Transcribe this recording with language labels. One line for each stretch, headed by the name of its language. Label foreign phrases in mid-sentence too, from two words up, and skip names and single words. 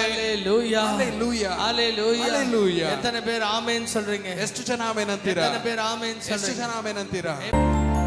English: Hallelujah. Hallelujah. Hallelujah. Hallelujah.
Tamil: எத்தனை பேர் ஆமென் சொல்றீங்க?
Kannada: ಎಷ್ಟು ಜನ ಆಮೆನ್ ಅಂತೀರಾ?
Tamil: எத்தனை பேர் ஆமென்
Kannada: ಎಷ್ಟು
Tamil: சொல்றீங்க?
Kannada: ಜನ ಆಮೆನ್ ಅಂತೀರಾ?